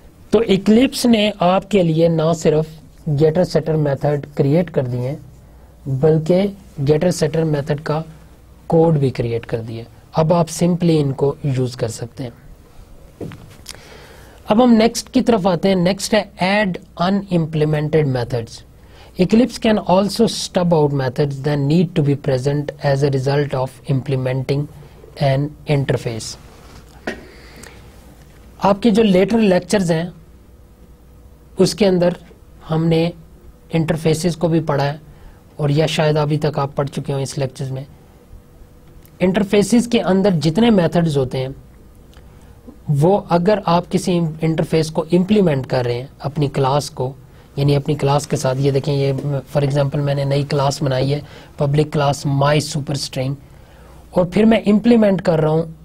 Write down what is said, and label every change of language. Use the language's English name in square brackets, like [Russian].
[Urdu] تو ایکلپس نے آپ کے لیے نہ صرف گیٹر سیٹر میتھڈ کریٹ کر دیے بلکہ گیٹر سیٹر میتھڈ کا کوڈ بھی کریٹ کر دیے. اب آپ سمپلی ان کو یوز کر سکتے ہیں. اب ہم نیکسٹ کی طرف آتے ہیں. نیکسٹ ہے add in implemented methods. [English] Eclipse can also stub out methods that need to be present as a result of implementing an interface. [Urdu] آپ کے جو لیٹر لیکچرز ہیں اس کے اندر ہم نے انٹرفیسز کو بھی پڑھا ہے, اور یا شاید ابھی تک آپ پڑھ چکے ہوں اس لیکچرز میں. انٹرفیسز کے اندر جتنے میتھڈز ہوتے ہیں وہ اگر آپ کسی انٹرفیس کو امپلیمنٹ کر رہے ہیں اپنی کلاس کو, یعنی اپنی کلاس کے ساتھ, یہ دیکھیں یہ فار ایگزامپل میں نے نئی کلاس بنائی ہے public class my super string, اور پھر میں امپلیمنٹ کر رہا ہوں